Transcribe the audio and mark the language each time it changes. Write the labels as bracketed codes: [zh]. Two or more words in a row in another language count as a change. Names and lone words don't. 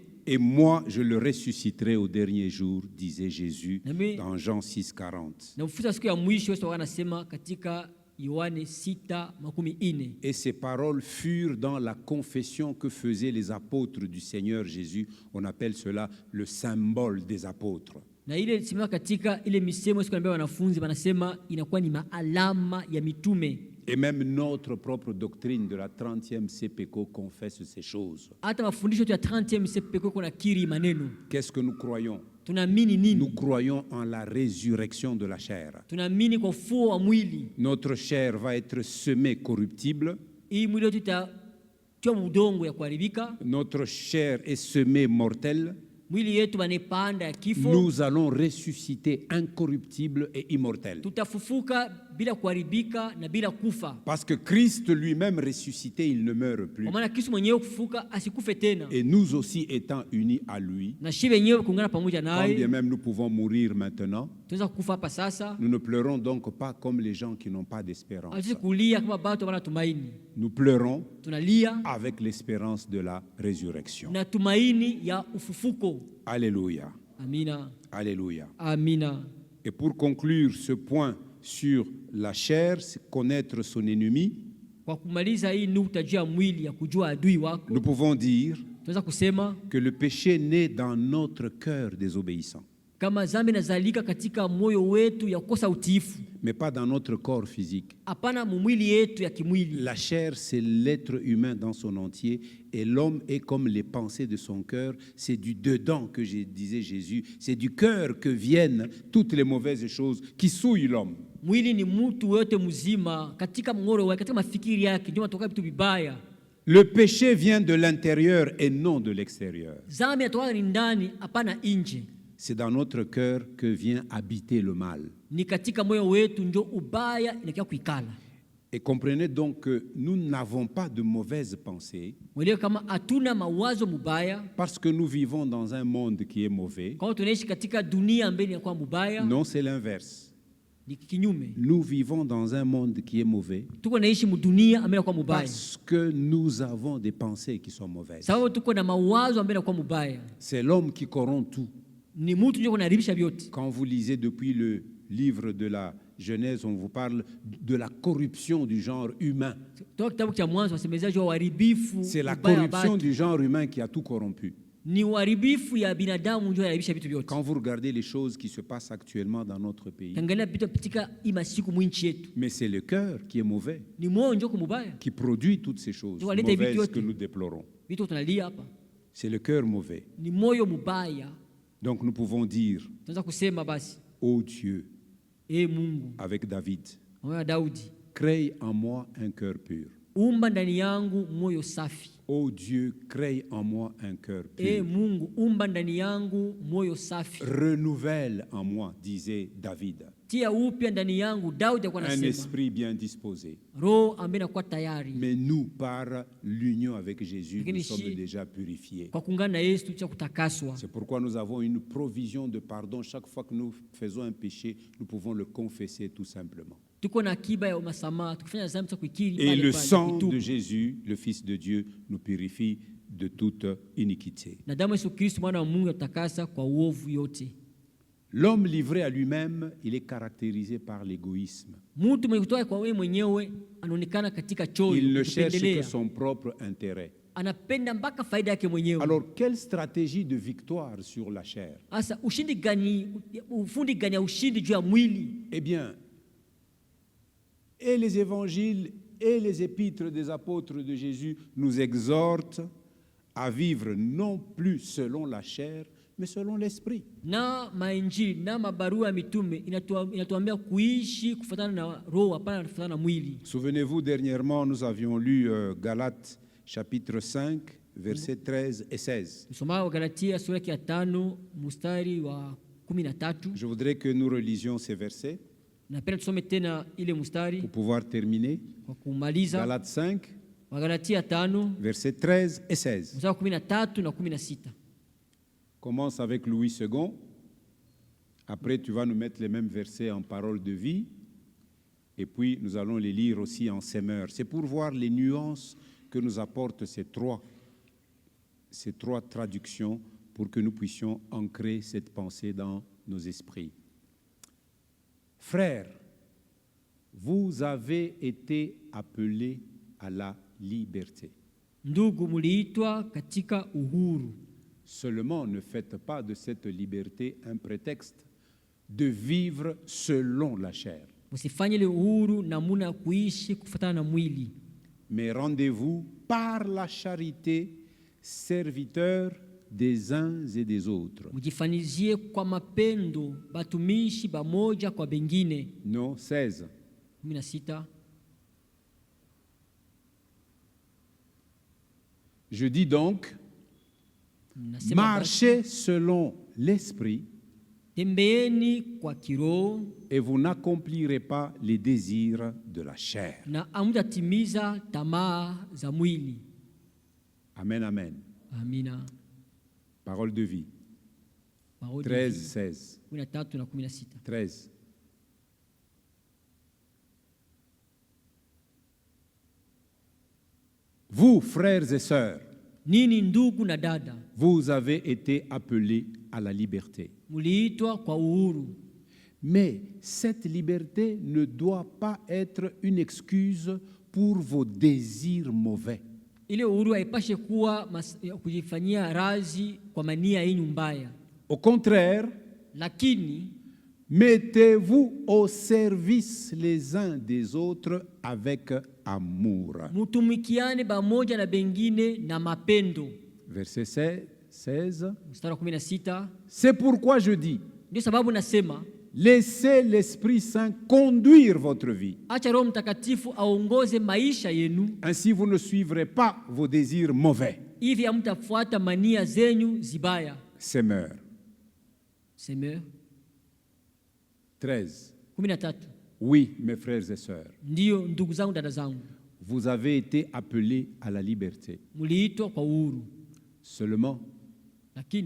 [fr] Et moi, je le ressusciterai au dernier jour, disait Jésus dans Jean 6,40. [sw] Na ufufuo siku ya mwisho Yesu anasema katika Yohane 6:40. [fr] Et ces paroles furent dans la confession que faisaient les apôtres du Seigneur Jésus. On appelle cela le symbole des apôtres. [sw] Na ile simama katika ile misemo siku ambayo wanafunzi wanasema inakuwa ni maalama ya mitume. [fr] Et même notre propre doctrine de la 30e CPECO confesse ces choses. [sw] Hata mafundisho ya 30e CPECO kuna kiri maneno. [fr] Qu'est-ce que nous croyons? [sw] Tunaamini nini? [fr] Nous croyons en la résurrection de la chair. [sw] Tunaamini kwa ufufuo wa mwili. [fr] Notre chair va être semée corruptible. [sw] hii mwili yetu itatiwa udongo ya kuharibika, [fr] notre chair est semée mortelle, [sw] mwili yetu banepanda ya kifo, [fr] nous allons ressusciter incorruptibles et immortels. [sw] tutafufuka bila kuharibika na bila kufa. [fr] Parce que Christ lui-même ressuscité, il ne meurt plus. [sw] Kwa maana Kristo mwenyewe kufufuka asikufe tena, [fr] Et nous aussi étant unis à lui, [sw] na shi wenyewe kuungana pamoja [fr] quand bien [sw] naye [fr] même nous pouvons mourir maintenant, [sw] tunaweza kufa hapa sasa. [fr] nous ne pleurons donc pas comme les gens qui n'ont pas d'espérance. [sw] Hatuwezi kulia kama watu wana tumaini, [fr] Nous pleurons [sw] tunalia [fr] avec l'espérance de la résurrection. [sw] na tumaini ya ufufuko. [fr] Alléluia. [sw] Amina, [fr] Alléluia. [sw] amina. [fr] Et pour conclure ce point sur la chair, c'est connaître son ennemi, [sw] Kwa kumaliza hii nukta juu ya mwili ya kujua adui wako, [fr] nous pouvons dire [sw] tunaweza kusema [fr] que le péché naît dans notre cœur désobéissant, [sw] kama dhambi inazalika katika moyo wetu ya kukosa utiifu, [fr] mais pas dans notre corps physique. [sw] hapana mwili yetu ya kimwili. [fr] La chair, c'est l'être humain dans son entier, et l'homme est comme les pensées de son cœur. C'est du dedans que disait Jésus, c'est du cœur que viennent toutes les mauvaises choses qui souillent l'homme. [sw] Mwili ni mtu yote mzima, katika mngoro wake, katika mafikiri yake ndio matoka vitu vibaya. [fr] Le péché vient de l'intérieur et non de l'extérieur. [sw] Dhambi inatoka ni ndani, hapana nje. [fr] C'est dans notre cœur que vient habiter le mal. [sw] Ni katika moyo wetu ndio ubaya inakia kuikala. [fr] Et comprenez donc que nous n'avons pas de mauvaises pensées [sw] Mwelewe kama hatuna mawazo mubaya, [fr] parce que nous vivons dans un monde qui est mauvais. [sw] kwa tunaishi katika dunia ambayo inakuwa mubaya. [fr] Non, c'est l'inverse. [sw] Ni kinyume. [fr] Nous vivons dans un monde qui est mauvais [sw] Tuko naishi mudunia ambayo inakuwa mubaya, [fr] parce que nous avons des pensées qui sont mauvaises. [sw] sababu tuko na mawazo ambayo inakuwa mubaya. [fr] C'est l'homme qui corrompt tout. [sw] Ni mtu ndio kunaharibisha vyote. [fr] Quand vous lisez depuis le livre de la Genèse, on vous parle de la corruption du genre humain. [sw] Toka kitabu cha Mwanzo wasemezea juu ya uharibifu. [fr] C'est la [sw] ubaya wa [fr] corruption [sw] watu. [fr] du genre humain qui a tout corrompu. [sw] Ni uharibifu ya binadamu ndio inaharibisha vitu vyote. [fr] Quand vous regardez les choses qui se passent actuellement dans notre pays, [sw] Tangalia vitu katika hii masiku mwinchi yetu. [fr] mais c'est le cœur qui est mauvais, [sw] Ni moyo ndio kumubaya. [fr] qui produit toutes ces choses [sw] Ndio waleta hivi [fr] mauvaises [sw] vyote. [fr] que nous déplorons. [sw] Vitu tunalia hapa. [fr] C'est le cœur mauvais. [sw] Ni moyo mubaya. [fr] Donc nous pouvons dire, [sw] Tunaweza kusema basi, [fr] ô Dieu, [sw] Mungu, [fr] avec David, [sw] mwana Daudi, [fr] crée en moi un cœur pur. [sw] umba ndani yangu moyo safi. [fr] Ô Dieu, crée en moi un cœur pur. [sw] Mungu, umba ndani yangu moyo safi. [fr] Renouvelle en moi, disait David, [sw] Tia upya ndani yangu, Daudi alikuwa [fr] un [sw] anasema. [fr] esprit bien disposé. [sw] Roho ambaye inakuwa tayari. [fr] Mais nous, par l'union avec Jésus, [sw] Lakini [fr] nous sommes [sw] shi- [fr] déjà purifiés. [sw] Kwa kuungana na Yesu cha kutakaswa. [fr] C'est pourquoi nous avons une provision de pardon. Chaque fois que nous faisons un péché, nous pouvons le confesser tout simplement. [sw] Tuko na akiba ya masamaha, tukifanya dhambi tukikiri [fr] Et [sw] pale [fr] le [sw] pale, [fr] sang [sw] kutubu. [fr] de Jésus, le Fils de Dieu, nous purifie de toute iniquité. [sw] Na damu ya Yesu Kristo mwana wa Mungu atakasa kwa uovu yote. [fr] L'homme livré à lui-même, il est caractérisé par l'égoïsme. [sw] Mtu mwenye kutoka kwa wewe mwenyewe anaonekana katika choyo, [fr] Il ne cherche que [sw] kupendelea. [fr] son propre intérêt. [sw] Anapenda mpaka faida yake mwenyewe. [fr] Alors, quelle stratégie de victoire sur la chair? [sw] Sasa ushindi gani, ufundi gani ya ushindi juu ya mwili? [fr] Eh bien, et les évangiles et les épîtres des apôtres de Jésus nous exhortent à vivre non plus selon la chair, mais selon l'esprit. [sw] Na mainjili na mabarua ya mitume inatuambia kuishi kufuatana na roho, hapana kufuatana na mwili. [fr] Souvenez-vous, dernièrement, nous avions lu Galates chapitre 5, versets 13 et 16. [sw] Msoma wa Galatia sura ya 5 mstari wa 13. [fr] Je voudrais que nous relisions ces versets [sw] Napenda tusome tena ile mstari [fr] pour pouvoir terminer. [sw] kwa kumaliza. [fr] Galates 5, [sw] Wa Galatia 5 [fr] versets 13 et 16. [sw] mstari wa 13 na 16. [fr] Commence avec Louis II. Après, tu vas nous mettre les mêmes versets en paroles de vie. Et puis, nous allons les lire aussi en semeur. C'est pour voir les nuances que nous apportent ces trois traductions pour que nous puissions ancrer cette pensée dans nos esprits. Frères, vous avez été appelés à la liberté. [sw] Ndugu, muliitwa katika uhuru. [fr] Seulement, ne faites pas de cette liberté un prétexte de vivre selon la chair. [sw] Msifanye ile uhuru namuna ya kuishi kufuatana na mwili, [fr] Mais rendez-vous par la charité serviteurs des uns et des autres. [sw] mjifanizie kwa mapendo batumishi bamoja kwa bengine. [fr] Non, 16. 16. Je dis donc, [sw] Nasema basi, [fr] marchez selon l'esprit [sw] tembeeni kwa kiroho [fr] et vous n'accomplirez pas les désirs de la chair. [sw] na hamtatimiza tamaa za mwili. [fr] Amen, amen. [sw] Amina. [fr] Parole de vie. Parole de 13, vie, 16. [sw] 13 na 16. [fr] 13. Vous, frères et sœurs, [sw] Nini ndugu na dada, [fr] vous avez été appelés à la liberté. [sw] muliitwa kwa uhuru, [fr] Mais cette liberté ne doit pas être une excuse pour vos désirs mauvais. [sw] ile uhuru haipashe kuwa kujifanyia razi kwa mania yenu mbaya, [fr] Au contraire, [sw] lakini [fr] mettez-vous au service les uns des autres avec amour. [sw] mutumikiane pamoja na bengine na mapendo. [fr] Verset 16. [sw] Mstari wa 16, [fr] C'est pourquoi je dis, [sw] ndio sababu nasema [fr] laissez l'Esprit Saint conduire votre vie. [sw] acha Roho Mtakatifu aongoze maisha yenu, [fr] Ainsi, vous ne suivrez pas vos désirs mauvais. [sw] hivi hamtafuata mania zenyu zibaya. [fr] Semeur. Semeur 13. 13. Oui, mes frères et sœurs, [sw] Ndiyo ndugu zangu, dada zangu, [fr] vous avez été appelés à la liberté. [sw] muliitwa kwa uhuru, [fr] Seulement, [sw] lakini